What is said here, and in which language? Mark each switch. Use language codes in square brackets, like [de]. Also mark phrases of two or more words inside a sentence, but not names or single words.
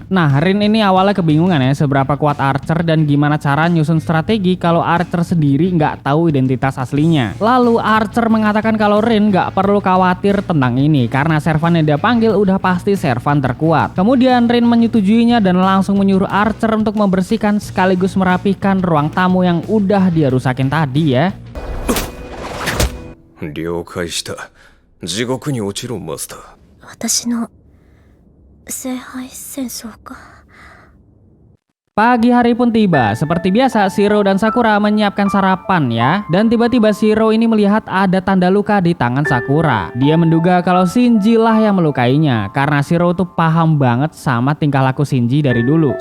[id] Nah, Rin ini awalnya kebingungan ya seberapa kuat Archer dan gimana cara nyusun strategi kalau Archer sendiri gak tahu identitas aslinya. Lalu Archer mengatakan kalau Rin gak perlu khawatir tentang ini karena servan yang dia panggil udah pasti servan terkuat. Kemudian Rin menyetujuinya dan langsung menyuruh Archer untuk membersihkan sekaligus merapihkan ruang tamu yang udah dia rusakin tadi ya. [ja] 了解した。地獄に落ちろマスター。私の聖杯戦争か。 [id] Pagi hari pun tiba. Seperti biasa, Shiro dan Sakura menyiapkan sarapan ya. Dan tiba-tiba Shiro ini melihat ada tanda luka di tangan Sakura. Dia menduga kalau Shinji lah yang melukainya. Karena Shiro tuh paham banget sama tingkah laku Shinji dari dulu.